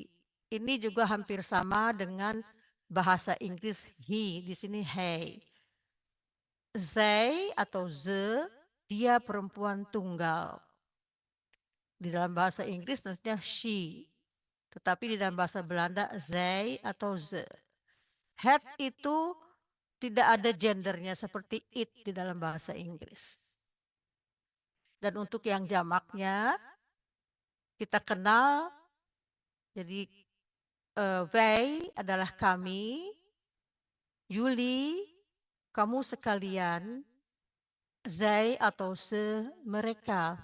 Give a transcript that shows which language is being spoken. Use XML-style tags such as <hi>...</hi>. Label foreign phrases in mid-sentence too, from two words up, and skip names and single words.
<id>Ini juga hampir sama dengan bahasa Inggris he, di sini hey. Zij atau ze, dia perempuan tunggal. Di dalam bahasa Inggris tentunya she. Tetapi di dalam bahasa Belanda zij atau ze. Het itu tidak ada gendernya seperti it di dalam bahasa Inggris. Dan untuk yang jamaknya kita kenal, jadi wij adalah kami, Yuli, kamu sekalian, zij atau se, mereka.</id>